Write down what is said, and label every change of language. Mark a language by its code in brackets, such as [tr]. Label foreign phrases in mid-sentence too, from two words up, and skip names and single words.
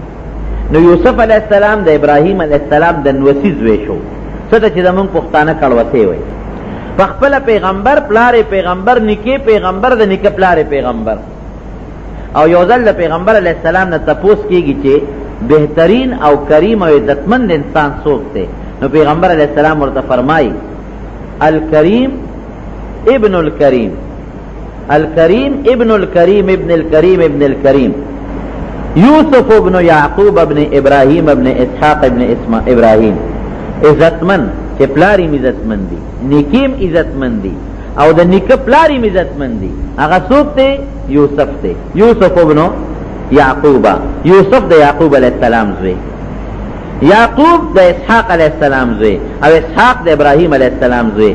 [ps] نو یوسف [ar] علیہ السلام [ps] د ابراهیم [ar] علیہ السلام [ps] د نوسی زوی شو، څه ته چې زمونږ پښتانه کړوتی وایي. په خپله پیغمبر، پلار پیغمبر، نیکې پیغمبر، د نیکه پلار پیغمبر. او یو ځل د پیغمبر [ar] علیہ السلام [ps] نه تپوس کېږي چې بهترین او کریم او عزتمند انسان څوک دی؟ نو پیغمبر [ar] علیہ السلام [ps] ورته فرمایي [ar] الکریم ابن الکریم، الکریم ابن الکریم ابن الکریم ابن الکریم، یوسف ابن یعقوب ابن ابراہیم ابن اسحاق ابن ابراہیم. [ps] عزتمند چې پلاریم عزتمند دی، نیکیم عزتمند دی او د نیکه پلاریم عزتمند دی. هغه څوک دی؟ یوسف دی، یوسف ابن یعقوب، یوسف د یعقوب [ar] علیہ السلام [ps] زوی، یعقوب د اسحاق [ar] علیہ السلام [ps] زوی، او اسحاق د ابراهیم [ar] علیہ السلام [ps] زوی.